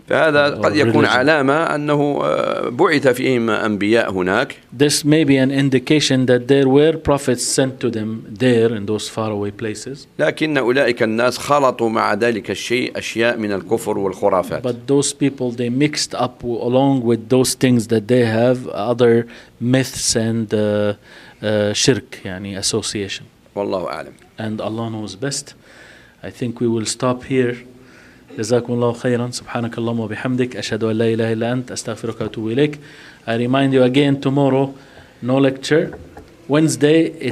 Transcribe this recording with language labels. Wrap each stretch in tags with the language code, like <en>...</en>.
<ar>فهذا قد يكون علامة أنه بعث فيهم أنبياء هناك.</ar> <en>This may be an indication that there were prophets sent to them there in those faraway places.</en> <ar>لكن أولئك الناس خلطوا مع ذلك الشيء أشياء من الكفر والخرافات.</ar> <en>But those people they mixed up along with those things that they have other myths and shirk يعني association.</en> <ar>والله أعلم.</ar> <en>And Allah knows best. I think we will stop here.</en> <ar>جزاكم الله خيرا سبحانك اللهم وبحمدك أشهد أن لا إله إلا أنت أستغفرك وأتوب إليك.</ar> <en>I remind you again tomorrow, no lecture. Wednesday.</en>